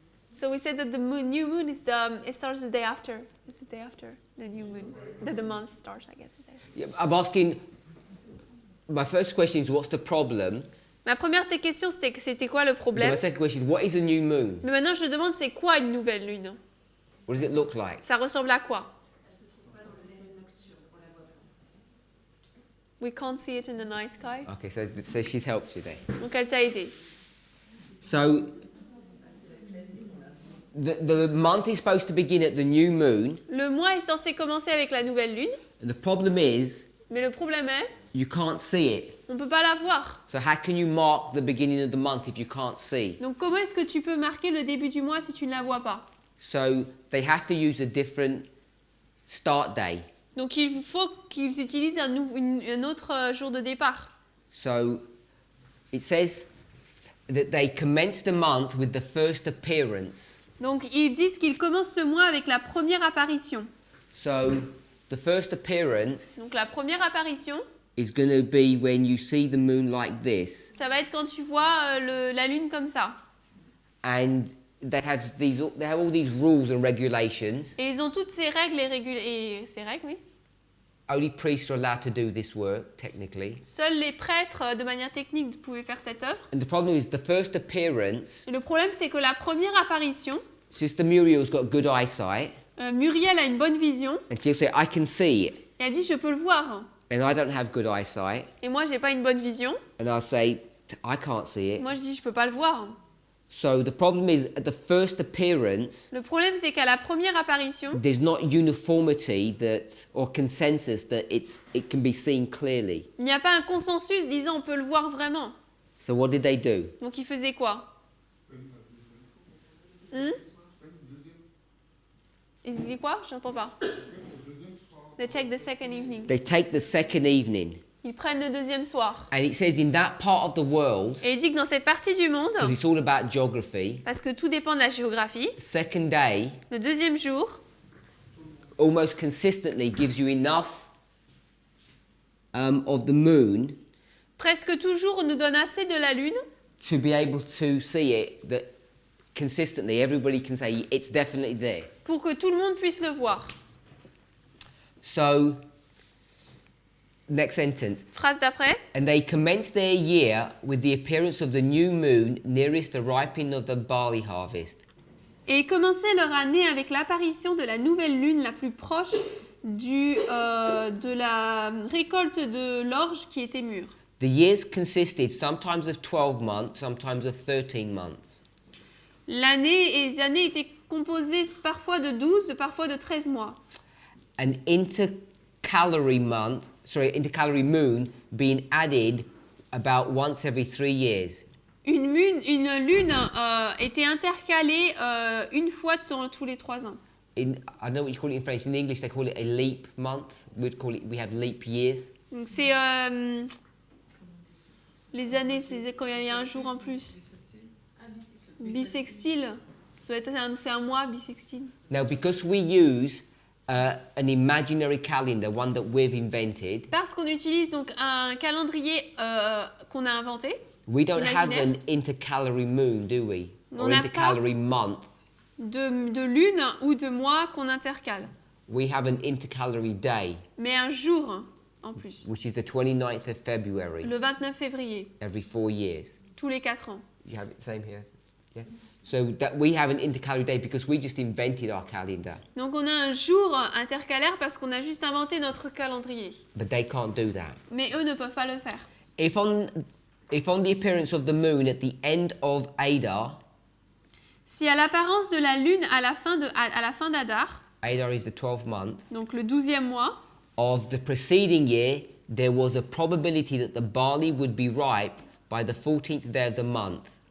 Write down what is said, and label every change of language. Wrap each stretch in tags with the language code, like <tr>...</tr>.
<en>So we said that the new moon is it starts the day after. It's the day after the new moon. That the month starts, I guess. Yeah, I'm asking, my first question is, what's the problem?</en> <fr>Ma première question, c'était quoi le problème?</fr> <en>My second question is, what is a new moon?</en> <fr>Mais maintenant, je demande, c'est quoi une nouvelle lune?</fr> <en>What does it look like?</en> <fr>Ça ressemble à quoi?</fr> <en>We can't see it in the night sky. Okay, so she's helped you there.</en> <fr>Donc, elle t'a aidé.</fr> <en>So, the month is supposed to begin at the new moon.</en> <fr>Le mois est censé commencer avec la nouvelle lune.</fr> <en>And the problem is,</en> <fr>Mais le problème est,</fr> <en>you can't see it.</en> <fr>on ne peut pas la voir.</fr> <en>So how can you mark the beginning of the month if you can't see?</en> <fr>Donc, comment est-ce que tu peux marquer le début du mois si tu ne la vois pas?</fr> <en>So they have to use a different start day.</en> <fr>Donc, il faut qu'ils utilisent un autre jour de départ.</fr> <en>So it says that they commence the month with the first appearance.</en> <fr>Donc, ils disent qu'ils commencent le mois avec la première apparition.</fr> <en>So the first appearance</en> <fr>Donc, la première apparition,</fr> <en>is going to be when you see the moon like this.</en> <fr>ça va être quand tu vois la lune comme ça.</fr> <en>And they have all these rules and regulations.</en> <fr>Et ils ont toutes ces règles ces règles, oui.</fr> <en>Only priests are allowed to do this work, technically.</en> <fr>Seuls les prêtres, de manière technique, pouvaient faire cette œuvre.</fr> <en>And the problem is the first appearance.</en> <fr>Et le problème, c'est que la première apparition,</fr> <en>Sister Muriel's got good eyesight.</en> <fr>Muriel a une bonne vision.</fr> <en>And she'll say, I can see it.</en> <fr>Et elle dit, je peux le voir.</fr> <en>And I don't have good eyesight.</en> <fr>Et moi, j'ai pas une bonne vision.</fr> <en>And I'll say, I can't see it.</en> <fr>Moi, je dis, je peux pas le voir.</fr> <en>So the problem is, at the first appearance,</en> <fr>Le problème, c'est qu'à la première apparition,</fr> <en>there's not uniformity or consensus that it can be seen clearly.</en> <fr>il n'y a pas un consensus disant on peut le voir vraiment.</fr> <en>So what did they do?</en> <fr>Donc, ils faisaient quoi? Ils disaient quoi? J'entends pas.</fr> <en>They take the second evening. They take the second evening.</en> <fr>Ils prennent le deuxième soir.</fr> <en>And it says in that part of the world,</en> <fr>Et il dit que dans cette partie du monde,</fr> <en>because it's all about geography,</en> <fr>parce que tout dépend de la géographie,</fr> <en>the second day</en> <fr>le deuxième jour,</fr> <en>almost consistently gives you enough of the moon</en> <fr>presque toujours nous donne assez de la lune</fr> <en>to be able to see it, that consistently everybody can say it's definitely there.</en> <fr>pour que tout le monde puisse le voir.</fr> <en>So, next sentence.</en> <fr>Phrase d'après.</fr> <en>And they commenced their year with the appearance of the new moon nearest the ripening of the barley harvest.</en> <fr>Et ils commençaient leur année avec l'apparition de la nouvelle lune la plus proche de la récolte de l'orge qui était mûre.</fr> <en>The years consisted sometimes of 12 months, sometimes of 13 months.</en> <fr>Les années étaient composées parfois de 12, parfois de 13 mois.</fr> <en>An intercalary moon being added about once every 3 years.</en> <fr>Une lune était intercalée une fois tous les 3 ans.</fr> <en>I don't know what you call it in French. In English, they call it a leap month. We have leap years.</en> <fr>Donc c'est les années, c'est quand il y a un jour en plus. Bissextile. C'est un mois bissextile.</fr> <en>Now, because we use an imaginary calendar, one that we've invented.</en> <fr>Parce qu'on utilise donc un calendrier qu'on a inventé.</fr> <en>We don't have an intercalary moon, do we? Or intercalary month.</en> <fr>De lune ou de mois qu'on intercale.</fr> <en>We have an intercalary day.</en> <fr>Mais un jour en plus.</fr> <en>Which is the 29th of February.</en> <fr>Le 29 février.</fr> <en>Every 4 years.</en> <fr>Tous les 4 ans.</fr> <en>You have it same here. Yeah. So that we have an intercalary day because we just invented our calendar.</en> <fr>Donc on a un jour intercalaire parce qu'on a juste inventé notre calendrier.</fr> <en>But they can't do that.</en> <fr>Mais eux ne peuvent pas le faire.</fr> <en>If on the appearance of the moon at the end of Adar.</en> <fr>Si à l'apparence de la lune à la fin d'Adar.</fr> <en>Adar is the 12th month.</en> <fr>Donc le 12e mois.</fr> <en>Of the preceding year, there was a probability that the barley would be ripe by the 14th day of the month.</en>